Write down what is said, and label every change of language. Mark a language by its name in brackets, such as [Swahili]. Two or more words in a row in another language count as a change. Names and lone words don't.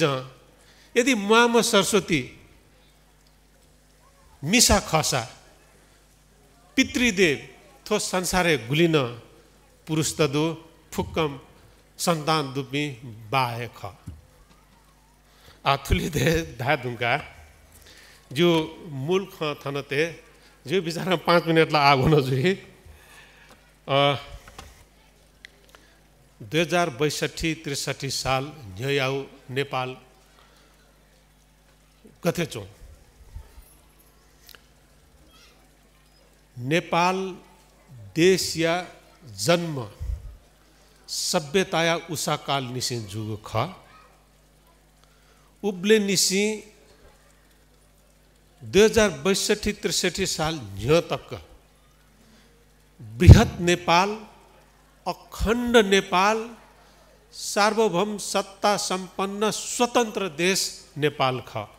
[Newari] यदि माम सरस्वती मिसा खसा पितृदेव थो संसारे गुलिन पुरुष तदु फुक्कम संतान दुपी बाहे ख। आथुली दे धा दुंगा जो मूल ख थनते जो बिचारा 5 मिनट ला आगो न जुई 2062-63 साल न्याउ नेपाल कथे चो नेपाल देश या जन्म सभ्यताया उषाकाल निसिन जुगु ख उब्ले निसी 2062-63 साल न्य तक बृहत नेपाल, अखण्ड नेपाल, सार्वभौम सत्ता संपन्न स्वतन्त्र देश नेपाल ख।